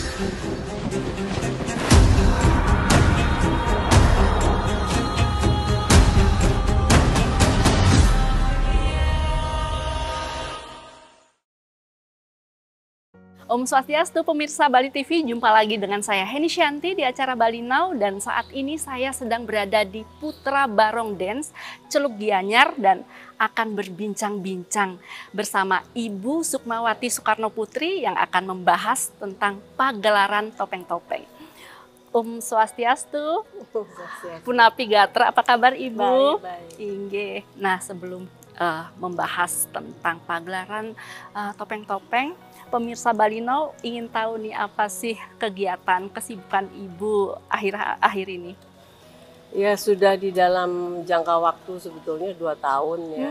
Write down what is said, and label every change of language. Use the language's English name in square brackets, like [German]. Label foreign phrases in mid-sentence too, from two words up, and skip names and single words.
[Indonesian] Om Swastiastu, pemirsa Bali TV, jumpa lagi dengan saya Heni Shanti di acara Bali Now, dan saat ini saya sedang berada di Putra Barong Dance, Celuk Gianyar, dan akan berbincang-bincang bersama Ibu Sukmawati Soekarno Putri yang akan membahas tentang pagelaran topeng-topeng. Om Swastiastu, [Balinese] Punapi Gatra, [Indonesian] apa kabar Ibu? Baik. Inggih. Nah, sebelum membahas tentang pagelaran topeng-topeng, pemirsa Bali Now ingin tahu nih apa sih kegiatan, kesibukan Ibu akhir-akhir ini? Ya sudah di dalam jangka waktu sebetulnya 2 tahun ya.